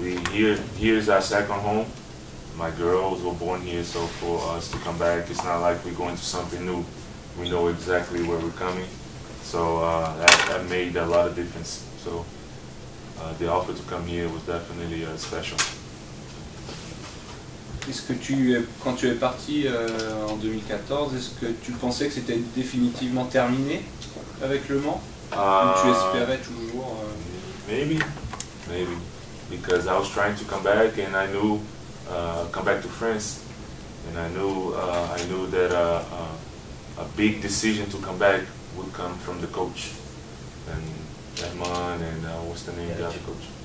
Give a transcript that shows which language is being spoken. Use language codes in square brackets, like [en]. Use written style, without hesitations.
[en] Here's our second home. My girls were born here, so for us to come back, it's not like we're going to something new. We know exactly where we're coming. So that made a lot of difference. So the offer to come here was definitely special. [fr] Est-ce que quand tu es parti en 2014, est-ce que tu pensais que c'était définitivement terminé avec Le Mans? Ou tu espérais toujours [en] Maybe, because I was trying to come back, and I knew come back to France, and I knew that big decision to come back would come from the coach. And Edmond and what's the name of the other coach?